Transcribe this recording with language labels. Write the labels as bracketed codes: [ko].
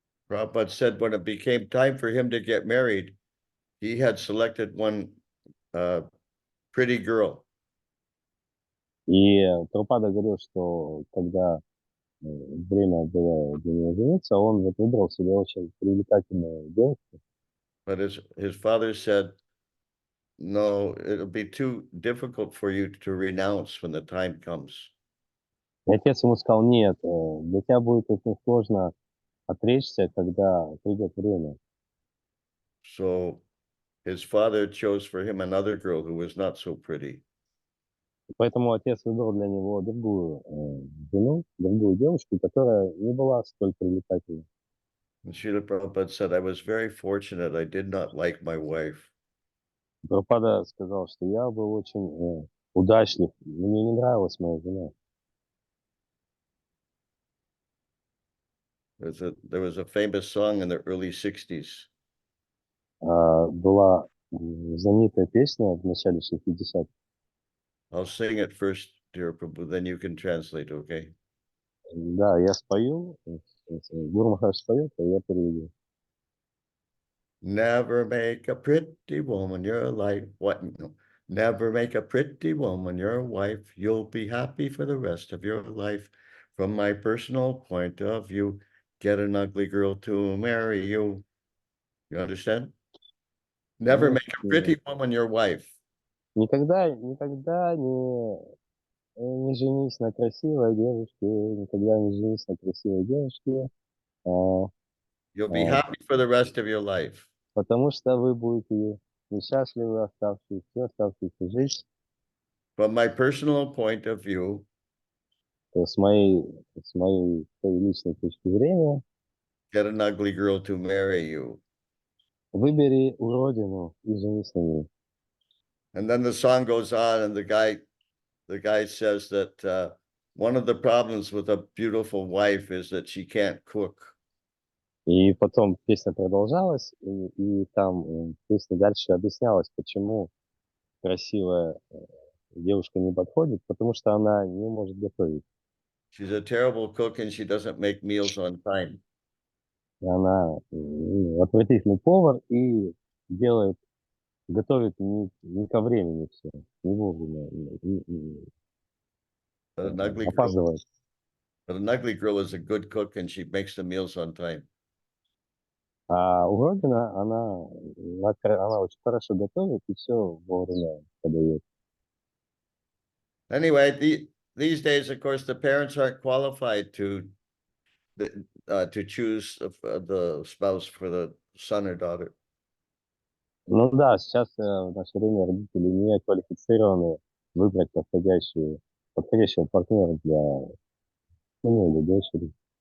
[en] Prabhupada said when it became time for him to get married, he had selected one pretty girl. [ru] И Прабхупада говорил, что когда время было для него жениться, он вот выбрал себе очень привлекательную девушку. [en] But his father said, no, it'll be too difficult for you to renounce when the time comes. [ru] И отец ему сказал, нет, для тебя будет очень сложно отречься, когда придет время. [en] So his father chose for him another girl who was not so pretty. [ru] Поэтому отец выбрал для него другую жену, другую девушку, которая не была столь привлекательной. [en] And Srila Prabhupada said, I was very fortunate. I did not like my wife. [ru] Прабхупада сказал, что я был очень удачлив, мне не нравилась моя жена. [en] There was a famous song in the early 60s. [ru] Была знаменитая песня в начале 60-х. [en] I'll sing it first dear Prabhu, then you can translate, okay? [ru] Да, я спою, Гуру Махарадж споет, а я переведу. [en] Never make a pretty woman your life. What? No. Never make a pretty woman your wife. You'll be happy for the rest of your life. From my personal point of view, get an ugly girl to marry you. You understand? Never Ну, make a pretty woman your wife. [ru] никогда не женись на красивой девушке, никогда не женись на красивой девушке, а, [en] You'll be а, happy for the rest of your life. [ru] потому что вы будете несчастливы всю оставшуюся жизнь. [en] From my personal point of view, [ru] То с моей своей личной точки зрения, [en] get an ugly girl to marry you. [ru] выбери уродину и женись на ней. [en] And then the song goes on, and the guy says that one of the problems with a beautiful wife is that she can't cook. [ru] И потом песня продолжалась, и там песня дальше объяснялась, почему красивая девушка не подходит, потому что она не может готовить. [en] She's a terrible cook and she doesn't make meals on time. [ru] Она отвратительный повар и готовит не ко времени все, не вовремя, [en] But an ugly girl, [ru] опаздывает. [en] but an ugly girl is a good cook and she makes the meals on time. [ru] А уродина, она очень хорошо готовит и все вовремя подает. [en] Anyway, these days, of course, the parents aren't qualified to choose the spouse for the son or daughter. [ru] Ну да, сейчас в наше время родители не квалифицированы выбрать подходящего партнера для сына или дочери.